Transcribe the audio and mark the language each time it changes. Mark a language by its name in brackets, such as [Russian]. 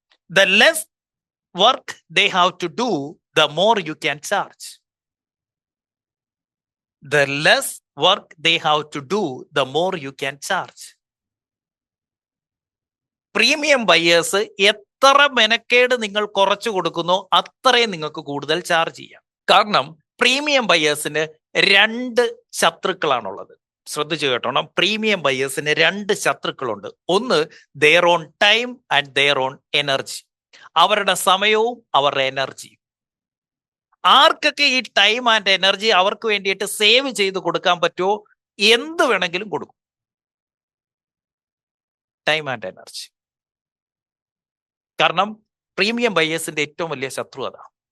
[English] The less work they have to do, the more you can charge. The less work they have to do, the more you can charge. [Malayalam] Premium buyers എത്ര മെനക്കേട് നിങ്ങൾ കുറച്ചു കൊടുക്കുന്നോ അത്രയും നിങ്ങൾക്ക് കൂടുതൽ charge ചെയ്യാം. കാരണം premium ബയേഴ്സിന് 2 ശത്രുക്കളാണുള്ളത്. ശ്രദ്ധിച്ചു കേട്ടോണം, പ്രീമിയം ബയേഴ്സിന് 2 ശത്രുക്കളുണ്ട്. ഒന്ന് [English] their own time and their own energy. [Malayalam] അവരുടെ സമയവും അവരുടെ എനർജിയും. ആർക്കൊക്കെ ഈ ടൈം ആൻഡ് എനർജി അവർക്ക് വേണ്ടിയിട്ട് സേവ് ചെയ്ത് കൊടുക്കാൻ പറ്റുമോ എന്ത് വേണമെങ്കിലും കൊടുക്കും. Time and energy. കാരണം പ്രീമിയം ബയേഴ്സിന്റെ ഏറ്റവും വലിയ ശത്രു അതാണ്.